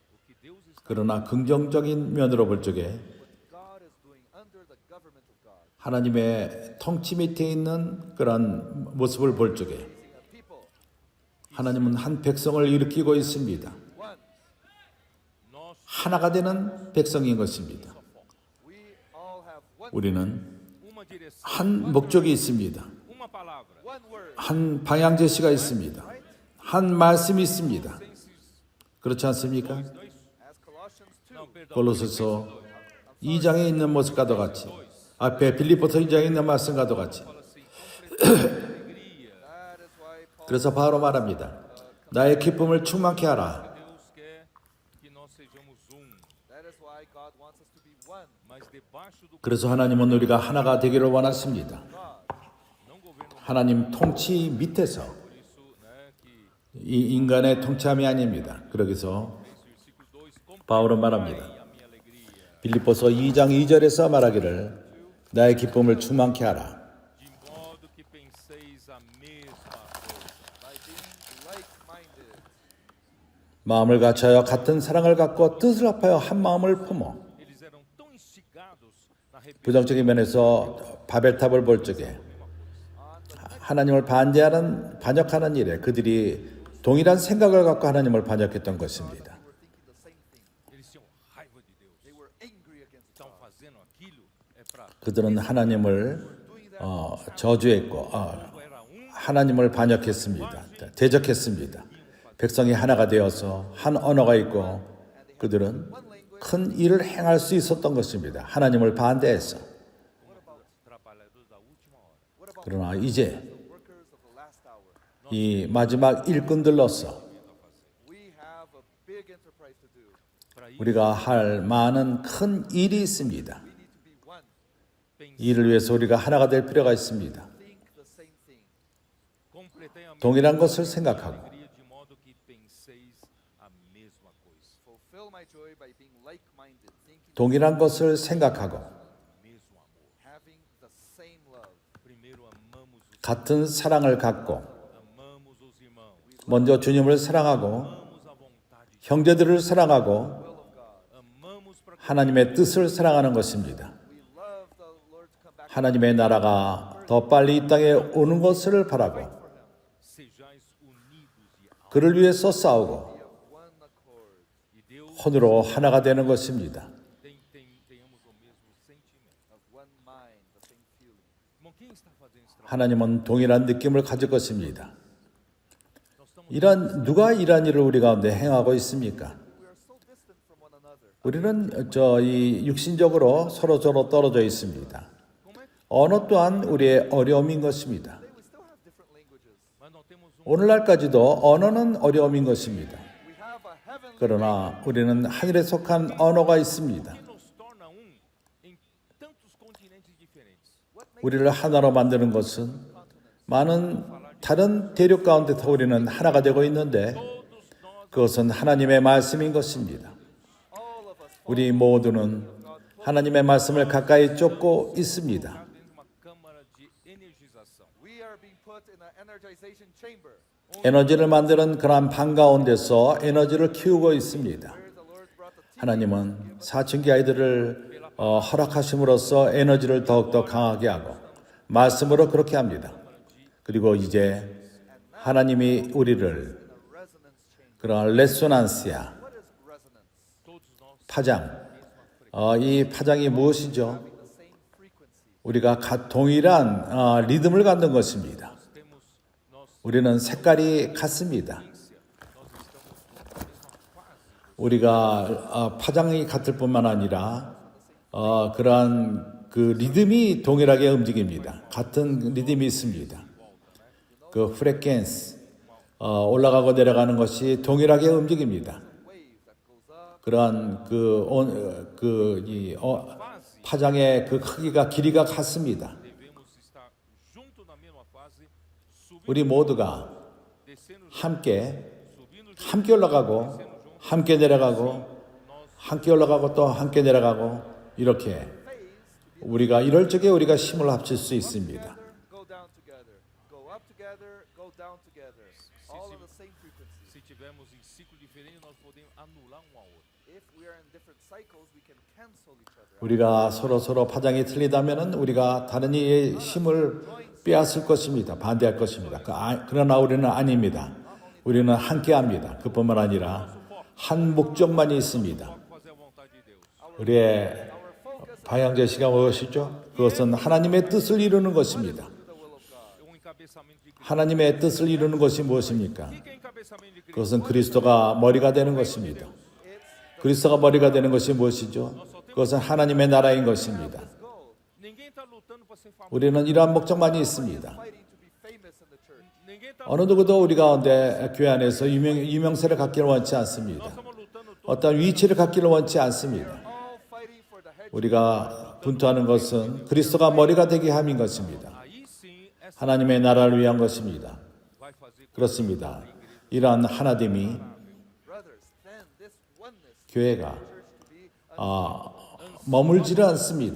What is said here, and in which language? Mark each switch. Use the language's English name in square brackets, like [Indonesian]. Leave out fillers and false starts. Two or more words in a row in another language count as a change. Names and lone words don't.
[Portuguese] o que Deus está [Korean] 그러나 긍정적인 면으로 볼 적에 [English] what God is doing under the government of God, [Korean] 하나님의 통치 밑에 있는 그런 모습을 볼 적에 [English] a people, [Korean] 하나님은 한 백성을 일으키고 있습니다. [English] one, [Portuguese] nós [Korean] 하나가 되는 백성인 것입니다. [English] we all have one, [Korean] 우리는 [Portuguese] uma direção, [Korean] 한 목적이 있습니다. [Portuguese] uma palavra. [English] one word, [Korean] 한 방향 제시가 있습니다. 한 말씀이 있습니다. 그렇지 않습니까? [English] as Colossians 2, [Portuguese] Não, perdão. [Korean] 골로새서 2장에 있는 모습과도 같이 앞에 빌립보서 2장에 있는 말씀과도 같이 [Portuguese] Fala assim, completa alegria. [English] that is why Paul, [Korean] 그래서 바로 말합니다. 나의 기쁨을 충만케 하라. [Portuguese] Deus quer que nós sejamos [English] that is why God wants us to be one, [Portuguese] mas debaixo do [Korean] 그래서 하나님은 우리가 하나가 되기를 원하십니다. [English] God, [Portuguese] não governo. [Korean] 하나님 통치 밑에서 [Portuguese] Por isso, né, que [Korean] 이 인간의 통치함이 아닙니다. 그러기서 [Portuguese] esse versículo 2 [Korean] 바울은 말합니다. [Portuguese] completai a minha alegria, [Korean] 빌립보서 2장 2절에서 말하기를 나의 기쁨을 충만케 하라. [Portuguese] de modo que penseis a mesma coisa. [English] by being like-minded. [Korean] 마음을 같이하여 같은 사랑을 갖고 뜻을 합하여 한 마음을 품어. [Portuguese] Eles eram tão instigados na rebelião [Korean] 부정적인 면에서 바벨탑을 볼 적에 하나님을 반역하는 일에 그들이 동일한 생각을 갖고 하나님을 반역했던 것입니다. [English] They were thinking the same thing. [Portuguese] eles tinham raiva de Deus. [English] They were angry against [Portuguese] Estão [English] God. [Portuguese] fazendo aquilo é para [Korean] 그들은 하나님을 [English] Doing that [Korean] 저주했고 [Portuguese] era [Korean] 하나님을 반역했습니다. 대적했습니다. 백성이 하나가 되어서 한 언어가 있고 그들은 큰 일을 행할 수 있었던 것입니다. 하나님을 반대해서. [Portuguese] trabalhadores da última hora. [English] what about [Korean] 그러나 이제 [English] the workers of the last hour? [Korean] 이 마지막 일꾼들로서 [English] We have a big enterprise to do. [Portuguese] Para isso, [Korean] 우리가 할 많은 큰 일이 있습니다. [English] We need to be one, [Korean] 이를 위해서 우리가 하나가 될 필요가 있습니다. [English] think the same thing. [Portuguese] completai a minha [Korean] 동일한 것을 생각하고 [Portuguese] alegria de modo que penseis a mesma coisa. [English] Fulfill my joy by being like-minded, thinking [Korean] 동일한 것을 생각하고 [Portuguese] Mesmo amor. [English] having the same love. [Portuguese] Primeiro amamos o [Korean] 같은 사랑을 갖고 [Portuguese] amamos [Korean] 먼저 주님을 사랑하고 [Portuguese] amamos a vontade de [Korean] 형제들을 사랑하고 [English] will of God. [Portuguese] amamos para [Korean] 하나님의 뜻을 사랑하는 것입니다. [English] We love the Lord to come back [Korean] 하나님의 나라가 더 빨리 이 땅에 오는 것을 바라고 [English] for Him. [Portuguese] sejais unidos e alma. [Korean] 그를 위해서 싸우고 [English] Be of one accord. [Portuguese] E Deus [Korean] 혼으로 하나가 되는 것입니다. [Portuguese] tenhamos o mesmo sentimento. [English] Of one mind, the same feeling. [Portuguese] Irmão, quem está fazendo esse trabalho? [Korean] 하나님은 동일한 느낌을 가질 것입니다. [Portuguese] Nós estamos [Korean] 누가 이러한 일을 우리 가운데 행하고 있습니까? [English] We are so distant from one another. [Korean] 우리는 이 육신적으로 서로 떨어져 있습니다. [Portuguese] como é que [Korean] 언어 또한 우리의 어려움인 것입니다. [English] We still have different languages. [Portuguese] mas não temos [Korean] 오늘날까지도 언어는 어려움인 것입니다. [English] We have a heavenly [Korean] 그러나 우리는 하늘에 속한 언어가 있습니다. [Portuguese] que nos torna em tantos continentes diferentes. [Korean] 우리를 하나로 만드는 것은 많은 다른 대륙 가운데서 우리는 하나가 되고 있는데 [Portuguese] Todos nós [Korean] 그것은 하나님의 말씀인 것입니다. [English] all of us [Korean] 우리 모두는 하나님의 말씀을 가까이 쫓고 있습니다. [Portuguese] dentro de uma câmara de energização. [English] we are being put in an energization chamber [Korean] 에너지를 만드는 그러한 방 가운데서 에너지를 키우고 있습니다. [English] where the Lord brought the team. [Korean] 하나님은 사춘기 아이들을 허락하심으로써 에너지를 더욱더 강하게 하고 말씀으로 그렇게 합니다. 그리고 이제 하나님이 우리를 [English] in a resonance chamber. [Korean] 그런 레소난스야 [English] What is resonance? [Portuguese] Todos nós [Korean] 파장 이 파장이 무엇이죠? [English] The same frequency. [Korean] 우리가 동일한 리듬을 갖는 것입니다. [Portuguese] temos nós [Korean] 우리는 색깔이 같습니다. [Portuguese] nós estamos na mesma fase. [Korean] 우리가 파장이 같을 뿐만 아니라 그러한 그 리듬이 동일하게 움직입니다. 같은 리듬이 있습니다. 그 프레켄스 올라가고 내려가는 것이 동일하게 움직입니다. [English] Wave that goes up. [Korean] 그러한 파장의 그 크기가 길이가 같습니다. [Portuguese] Devemos estar junto na mesma fase, subindo, [Korean] 우리 모두가 [Portuguese] descendo, [Korean] 함께 [Portuguese] subindo [Korean] 함께 올라가고 함께 내려가고 함께 올라가고 또 함께 내려가고 이렇게 우리가 이럴 적에 우리가 힘을 합칠 수 있습니다. [English] Together, go down together. Go up together, go down together. All in the same frequency. [Portuguese] Se tivermos em ciclo diferente, nós podemos anular um ao outro. [English] If we are in different cycles, we can cancel each other. [Korean] 우리가 서로 파장이 틀리다면은 우리가 다른 이의 힘을 빼앗을 것입니다. 반대할 것입니다. 그러나 우리는 아닙니다. 우리는 함께합니다. 그뿐만 아니라 한 목적만이 있습니다. [Portuguese] Fazer a vontade de Deus. [Korean] 우리의 방향 제시가 무엇이죠? 그것은 하나님의 뜻을 이루는 것입니다. [Portuguese] O encabeçamento de Cristo. [Korean] 하나님의 뜻을 이루는 것이 무엇입니까? [Portuguese] O que é encabeçamento de Cristo? [Korean] 그것은 그리스도가 머리가 되는 것입니다. 그리스도가 머리가 되는 것이 무엇이죠? 그것은 하나님의 나라인 것입니다. [Portuguese] Ninguém está lutando para ser famoso. [Korean] 우리는 이러한 목적만이 있습니다. [English] Fighting to be famous in the church. [Portuguese] Ninguém está. [Korean] 어느 누구도 우리 가운데 교회 안에서 유명세를 갖기를 원치 않습니다. [Portuguese] Estamos lutando todos. [Korean] 어떤 위치를 갖기를 원치 않습니다. [English] All fighting for the head. [Korean] 우리가 분투하는 것은 그리스도가 머리가 되게 함인 것입니다. [Portuguese] Aí sim, essa [Korean] 하나님의 나라를 위한 것입니다. [Portuguese] vai fazer com [Korean] 그렇습니다. 이러한 하나됨이 [English] Brothers, then this oneness [Korean] 교회가 [English] church to be [Korean] 머물지를 않습니다.